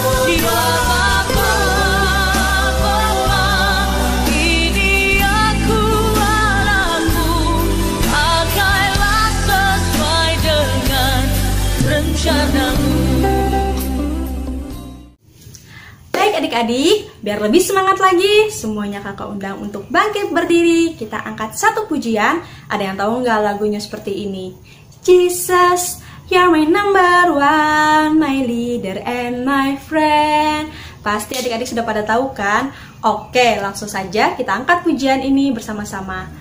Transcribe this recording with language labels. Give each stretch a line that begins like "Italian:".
Indonesian: Ya Bapa, Bapa, ini aku anakmu, pakailah sesuai dengan rencanamu. Baik adik-adik, biar lebih semangat lagi, semuanya kakak undang untuk bangkit berdiri. Kita angkat satu pujian. Ada yang tahu nggak lagunya seperti ini?
English: Jesus, you're my number one, my leader and my friend.
Indonesian: Pasti adik-adik sudah pada tahu kan? Oke, langsung saja kita angkat pujian ini bersama-sama.